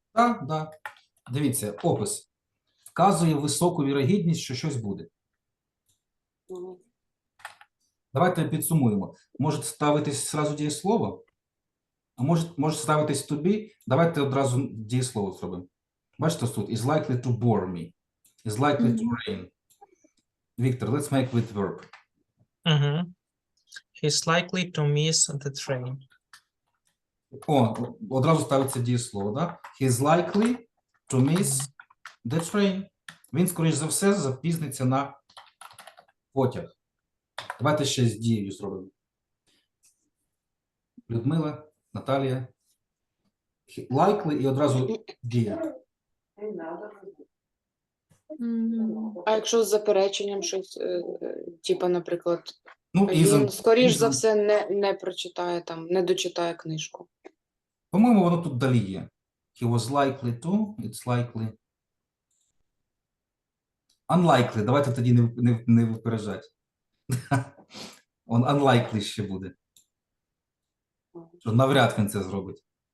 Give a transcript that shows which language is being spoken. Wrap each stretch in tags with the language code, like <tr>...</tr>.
<uk>Так, да. Дивіться, опис. Вказує високу вірогідність, що щось буде. Давайте підсумуємо. Може ставитись зразу дієслово, а може ставитись to be. Давайте одразу дієслово зробимо. Бачите, тут</uk> <en>is likely to bore me. Is likely to rain. Victor, let's make with verb. He's likely to miss the train.</en> <uk>О, одразу ставиться дієслово, да?</uk> <en>He's likely to miss the train.</en> <uk>Він, скоріш за все, запізниться на потяг. Давайте ще з дією зробимо. Людмила, Наталія. Likely і одразу дія. А якщо з запереченням щось, типу, наприклад, Ну, він, скоріш за</uk> <en>isn't.</en> <uk>все, не прочитає там, не дочитає книжку. По-моєму, воно тут далі є.</uk> <en>He was likely to, it's likely. Unlikely.</en> <uk>Давайте тоді не випереджати. Он unlikely ще буде. Що навряд він це зробить.</uk>